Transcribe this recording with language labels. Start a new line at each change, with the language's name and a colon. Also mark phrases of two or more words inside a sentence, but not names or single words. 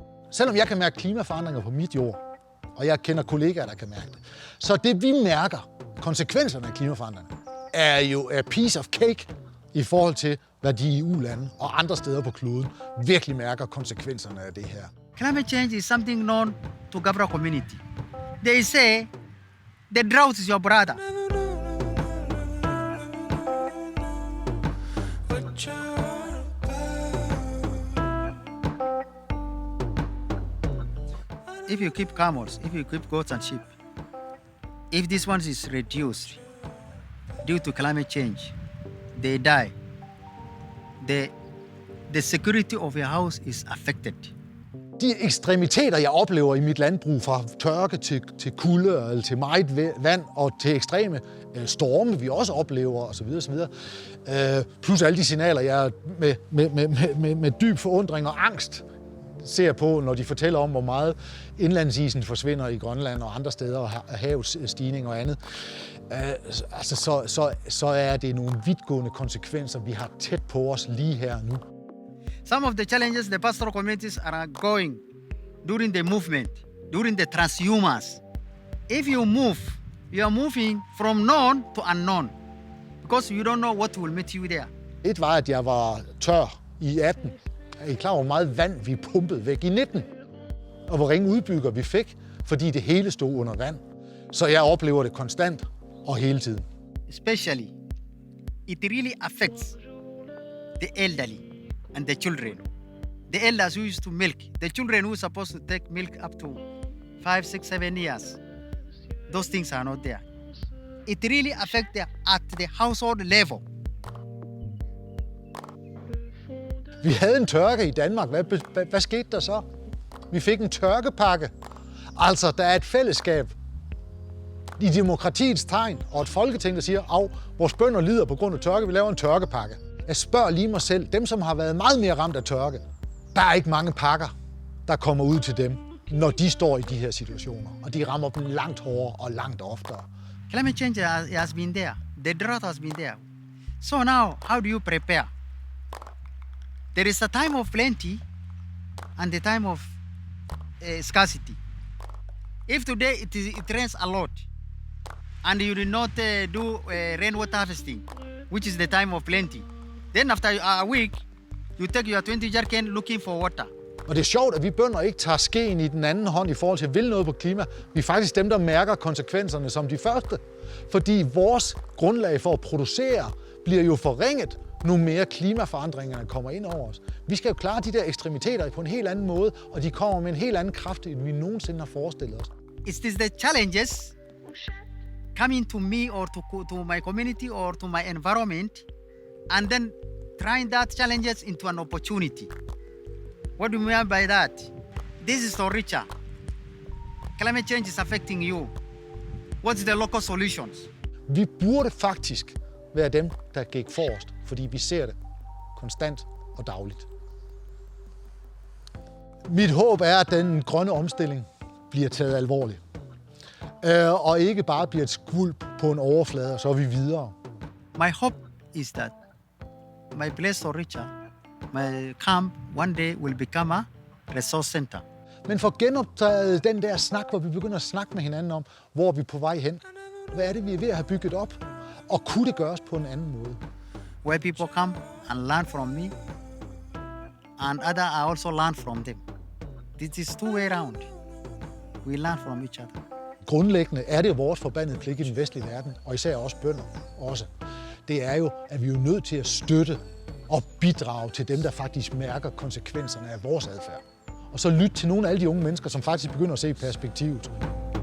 Danish: Selvom jeg kan mærke klimaforandringer på mit jord, og jeg kender kollegaer, der kan mærke det, så det vi mærker, konsekvenserne af klimaforandringer, er jo
English: a piece of cake
Danish: i forhold til, hvad de i EU-lande og andre steder på kloden virkelig mærker konsekvenserne af det her.
English: Climate change is something known to Gabra community. They say the drought is your brother. If you keep camels, if you keep goats and sheep, if this one is reduced due to climate change, they die. The security of your house is affected.
Danish: De ekstremiteter, jeg oplever i mit landbrug, fra tørke til kulde, eller til meget vand og til ekstreme storme, vi også oplever osv. Plus alle de signaler, jeg med dyb forundring og angst ser på, når de fortæller om, hvor meget indlandsisen forsvinder i Grønland og andre steder, og havets stigning og andet, så er det nogle vidtgående konsekvenser, vi har tæt på os lige her nu.
English: Some of the challenges the pastoral communities are going during the movement, during the transhumance. If you move, you are moving from known to unknown, because you don't know what will meet you there.
Danish: Et var, at jeg var tør i 18. Er I klar over, hvor meget vand vi pumpede væk i 19? Og hvor ringe udbygger vi fik, fordi det hele stod under vand. Så jeg oplever det konstant og hele tiden.
English: Especially, it really affects the elderly and the children. The elders who used to milk, the children who are supposed to take milk up to 5, 6, 7 years. Those things are not there. It really affects them at the household level.
Danish: Vi havde en tørke i Danmark. Hvad skete der så? Vi fik en tørkepakke. Altså, der er et fællesskab i demokratiets tegn, og et folketing, der siger, vores bønder lider på grund af tørke, vi laver en tørkepakke. Jeg spørger lige mig selv, dem som har været meget mere ramt af tørke, der er ikke mange pakker, der kommer ud til dem, når de står i de her situationer. Og de rammer dem langt hårdere og langt oftere.
English: Climate change has been there. The drought has been there. So now, how do you prepare? There is a time of plenty and the time of scarcity. If today it rains a lot and you did not do rainwater harvesting, which is the time of plenty, then after a week, you take your 20 jerrycan looking for water.
Danish: Og det er sjovt, at vi bønder ikke tager skeen i den anden hånd i forhold til at ville noget på klima. Vi er faktisk dem, der mærker konsekvenserne som de første. Fordi vores grundlag for at producere bliver jo forringet, nu mere klimaforandringerne kommer ind over os. Vi skal jo klare de der ekstremiteter på en helt anden måde, og de kommer med en helt anden kraft, end vi nogensinde har forestillet os.
English: It is the challenges coming to me or to my community or to my environment, and then trying that challenges into an opportunity. What do you mean by that? This is Oricha. Climate change is affecting you. What's the local solutions?
Danish: Vi burde faktisk være dem, der gik forrest, fordi vi ser det konstant og dagligt. Mit håb er, at den grønne omstilling bliver taget alvorligt. Og ikke bare bliver et skvulp på en overflade, og så er vi videre.
English: My hope is that my place Oricha, my camp, one day will become a resource center.
Danish: Men for genoptaget den der snak, hvor vi begynder at snakke med hinanden om, hvor vi er på vej hen. Hvad er det, vi er ved at have bygget op? Og kunne det gøres på en anden måde?
English: Where people come and learn from me, and others I also learn from them. This is two-way round. We learn from each other.
Danish: Grundlæggende er det vores forbandede pligt i den vestlige verden, og især også bønder også. Det er jo, at vi er nødt til at støtte og bidrage til dem, der faktisk mærker konsekvenserne af vores adfærd. Og så lytte til nogle af alle de unge mennesker, som faktisk begynder at se perspektivet.